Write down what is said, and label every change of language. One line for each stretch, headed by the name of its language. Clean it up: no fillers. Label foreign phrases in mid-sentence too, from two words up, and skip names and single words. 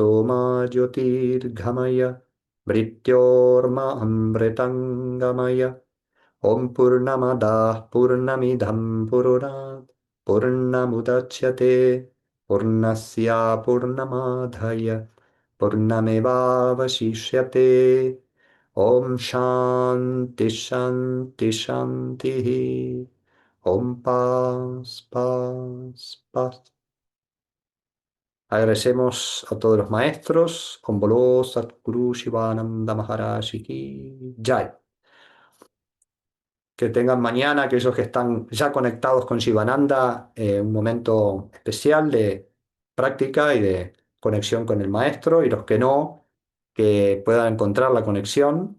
Sanskrit: मा ज्योतिर्गमय मृत्योर्मा अमृतङ्गमय ॐ पूर्णमदाः पूर्णमिदं पुरुणात् पूर्णमुदच्यते पूर्णस्य पूर्णमादाय पूर्णमेवावशिष्यते ॐ शान्ति शान्ति शान्तिः ॐ
Spanish: paz, paz, paz. Agradecemos a todos los maestros.
Hindi: ॐ बोलो सतगुरु शिवानन्द महाराज की जय.
Spanish: Que tengan mañana, aquellos que están ya conectados con Shivananda, un momento especial de práctica y de conexión con el maestro, y los que no, que puedan encontrar la conexión.